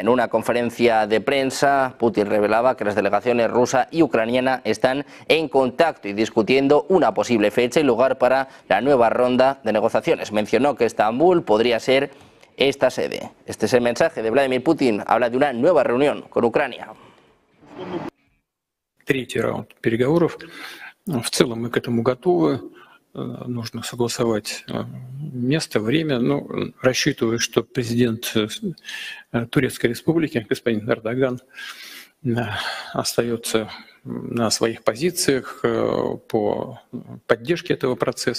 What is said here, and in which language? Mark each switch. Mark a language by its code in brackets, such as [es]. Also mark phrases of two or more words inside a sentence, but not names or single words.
[es] En una conferencia de prensa, Putin revelaba que las delegaciones rusa y ucraniana están en contacto y discutiendo una posible fecha y lugar para la nueva ronda de negociaciones. Mencionó que Estambul podría ser esta sede. Este es el mensaje de Vladimir Putin. Habla de una nueva reunión con Ucrania. [ru] Третий раунд переговоров. В целом мы к этому готовы. Нужно согласовать место, время. Ну, рассчитываю, что президент Турецкой Республики, господин Эрдоган, остается на своих позициях по поддержке этого процесса.